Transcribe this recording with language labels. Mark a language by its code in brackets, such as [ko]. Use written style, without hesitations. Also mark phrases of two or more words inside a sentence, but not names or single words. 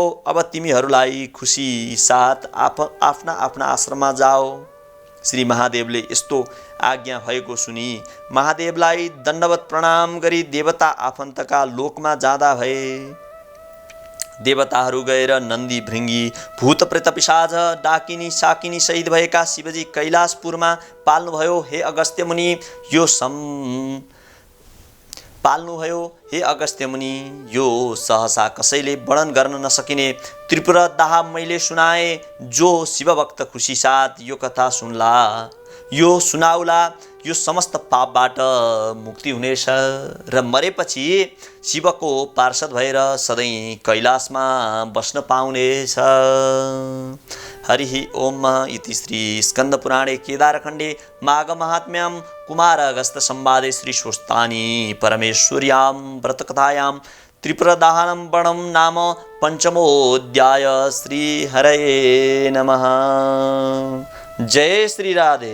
[ne] अब तिमीहरूलाई खुसी साथ आफ्ना आफ्ना आश्रममा जाओ। श्री महादेवले यस्तो आज्ञा भएको सुनि महादेवलाई दण्डवत प्रणाम गरी देवता आफन्तका लोकमा जाँदा भए। देवताहरू गएर नन्दी भृङ्गी भूत प्रेत पिशाच डाकिनी साकिनी सहित भएका शिवजी कैलाशपुरमा पाल्नुभयो। हे अगस्त्य मुनि हे अगस्त्य मुनि, यो सहसा कसैले वर्णन गर्न नसकिने त्रिपुर दाह मैले सुनाए। जो शिवभक्त खुसी साथ यो कथा सुन्ला, यो सुनाउला, यो समस्त पापबाट मुक्ति हुनेछ र मरेपछि शिवको पार्षद भएर सधैँ कैलाशमा बस्न पाउनेछ। [sa] हरि ओम इति श्री स्कन्दपुराणे केदारखण्डे माघमाहात्म्यां कुमारअगस्त्य संवादे श्री स्वस्तानी परमेश्वर्यां व्रतकथायां त्रिपुरदाहनं वर्णं नाम पंचमोऽध्याय। श्री हरये नमः। जय श्री राधे।